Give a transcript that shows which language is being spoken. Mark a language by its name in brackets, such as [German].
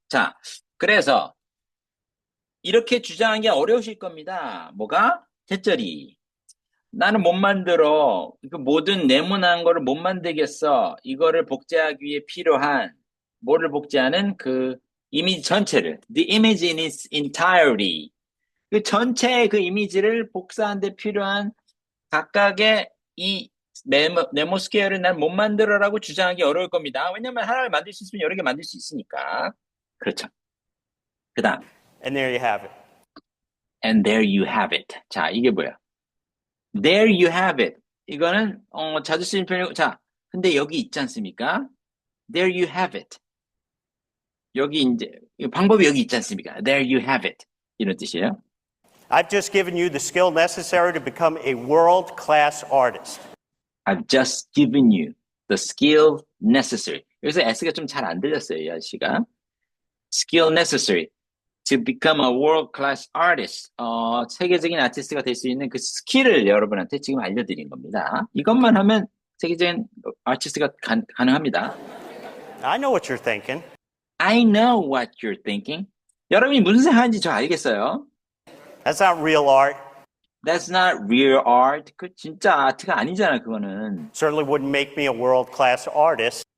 [Korean] 자, 그래서 이렇게 주장하기 어려우실 겁니다. 뭐가? 셋절이. 나는 못 만들어. 그 모든 네모난 거를 못 만들겠어. 이거를 복제하기 위해 필요한, 뭐를 복제하는 그 이미지 전체를. [English] The image in its entirety. [Korean] 그 전체의 그 이미지를 복사하는 데 필요한 각각의 이 네모 스퀘어를 난 못 만들어라고 주장하기 어려울 겁니다. 왜냐면 하나를 만들 수 있으면 여러 개 만들 수 있으니까. 그렇죠. 그 다음. [English] And there you have it. And there you have it. [Korean] 자, 이게 뭐야? [English] There you have it. [Korean] 이거는 자주 쓰는 표현이고, 자, 근데 여기 있지 않습니까? [English] There you have it. [Korean] 여기 이제 방법이 여기 있지 않습니까? [English] There you have it. [Korean] 이런 뜻이에요. [English] I've just given you the skill necessary to become a world-class artist. I've just given you the skill necessary. [Korean] 여기서 S가 좀 잘 안 들렸어요, 이 아저씨가. [English] skill necessary to become a world-class artist. [Korean] 세계적인 아티스트가 될 수 있는 그 스킬을 여러분한테 지금 알려드린 겁니다. 이것만 하면 세계적인 아티스트가 가능합니다. [English] I know what you're thinking. I know what you're thinking. [Korean] 여러분이 무슨 생각하는지 저 알겠어요. [English] That's not real art. That's not real art. [Korean] 그 진짜 아트가 아니잖아, 그거는. [English] Certainly wouldn't make me a world-class artist.